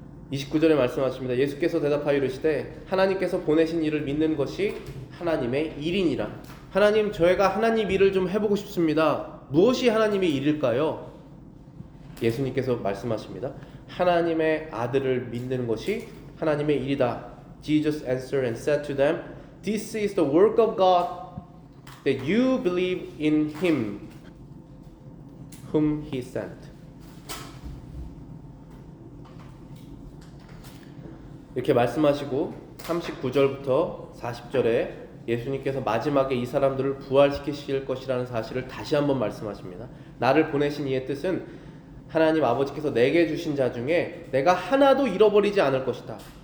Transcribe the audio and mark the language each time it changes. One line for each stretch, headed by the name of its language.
Korean: 29절에 말씀하십니다. 예수께서 대답하여 이르시되 하나님께서 보내신 이를 믿는 것이 하나님의 일이니라. 하나님, 저희가 하나님 일을 좀 해보고 싶습니다. 무엇이 하나님의 일일까요? 예수님께서 말씀하십니다. 하나님의 아들을 믿는 것이 하나님의 일이다.
English: Jesus answered and said to them, This is the work of God, that you believe in Him whom He sent.
Korean: 이렇게 말씀하시고 39절부터 40절에 예수님께서 마지막에 이 사람들을 부활시키실 것이라는 사실을 다시 한번 말씀하십니다. 나를 보내신 이의 뜻은 하나님 아버지께서 내게 주신 자 중에 내가 하나도 잃어버리지 않을 것이다.